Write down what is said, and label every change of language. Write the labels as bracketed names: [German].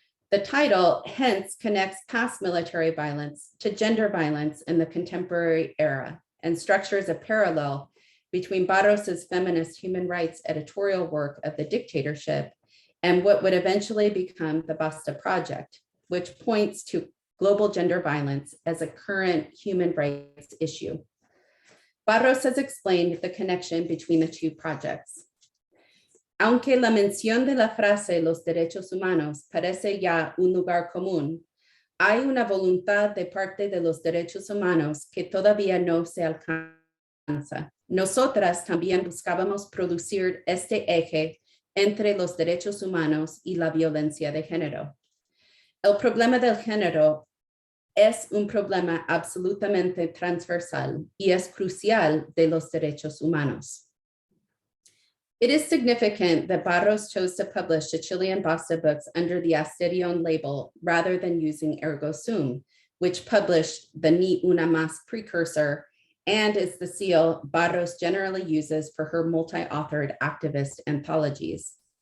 [English] The title hence connects past military violence to gender violence in the contemporary era and structures a parallel between Barros's feminist human rights editorial work of the dictatorship and what would eventually become the BASTA project, which points to global gender violence as a current human rights issue. Barros has explained the connection between the two projects. [Spanish] Aunque la mención de la frase los derechos humanos parece ya un lugar común, hay una voluntad de parte de los derechos humanos que todavía no se alcanza. Nosotras también buscábamos producir este eje entre los derechos humanos y la violencia de género. El problema del género es un problema absolutamente transversal y es crucial de los derechos humanos. [English] It is significant that Barros chose to publish the Chilean BASTA books under the Asterion label rather than using Ergo Sum, which published the Ni Una Más precursor and is the seal Barros generally uses for her multi-authored activist anthologies.